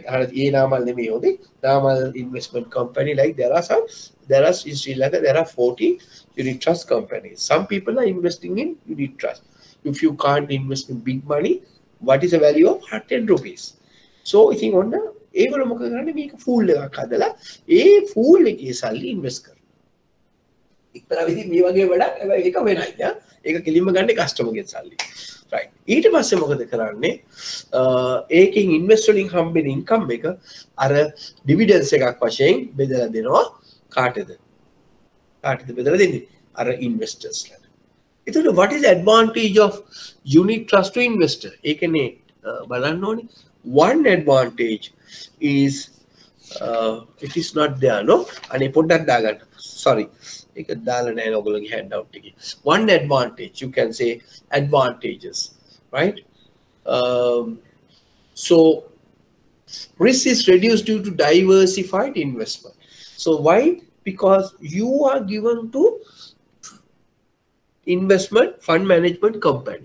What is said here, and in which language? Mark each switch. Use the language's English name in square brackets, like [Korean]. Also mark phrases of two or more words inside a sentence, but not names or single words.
[English] Namal investment company. Like there are in Sri Lanka there are 40 unit trust companies. Some people are investing in unit trust. If you can't invest in big money, what is the value of 10 rupees? So I think on the [Sinhala] ඒගොල්ලෝ මොකද කරන්නේ මේක ෆූල් එකක් හදලා ඒ ෆූල් එකේ සල්ලි ඉන්වෙස්ට් කරනවා. එක්තරා විදිහට මේ වගේ වැඩක් හැබැයි ඒක වෙනයි යා. ඒක කෙලින්ම ගන්න කස්ටමර්ගේ සල්ලි. right. ඊට පස්සේ මොකද කරන්නේ? ඒකෙන් ඉන්වෙස්ට් වලින් හම්බෙන ඉන්කම් එක අර ඩිවිඩන්ඩ්ස් එකක් වශයෙන් බෙදලා දෙනවා කාටද? කාටද බෙදලා දෙන්නේ? අර ඉන්වෙස්ටර්ස්ලාට. එතකොට [English] what is the advantage of unit trust to investor? [Sinhala] ඒකනේ බලන්න ඕනේ. [English] One advantage is it is not there, no? [Sinhala] And පොඩ්ඩක් දාගන්න. Sorry. ඒක දාලා නැහැ ඔයගොල්ලෝගේ handout එකේ. [English] One advantage, you can say advantages, right? So risk is reduced due to diversified investment. So why? Because you are given to investment fund management company.